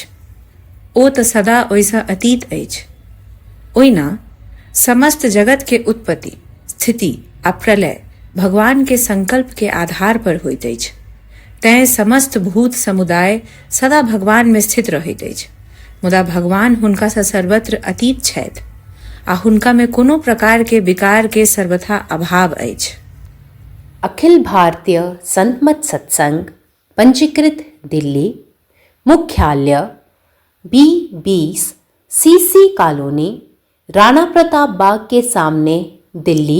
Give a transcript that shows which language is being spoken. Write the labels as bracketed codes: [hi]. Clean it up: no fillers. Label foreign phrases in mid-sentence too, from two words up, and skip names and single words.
[mai] ओ तऽ सदा ओहिसँ अतीत अछि. ओहिना समस्त जगत के उत्पत्ति, स्थिति आ प्रलय भगवान के संकल्प के आधार पर होइत अछि. तैं समस्त भूत समुदाय सदा भगवान में स्थित रहैत अछि. मुदा भगवान हुनका सँ सर्वत्र अतीत छथि आ हुनका में कोनो प्रकार के विकार के सर्वथा अभाव अछि. अखिल भारतीय संत मत सत्संग पंजीकृत दिल्ली, मुख्यालय B20 CC कॉलोनी, राणा प्रताप बाग के सामने, दिल्ली.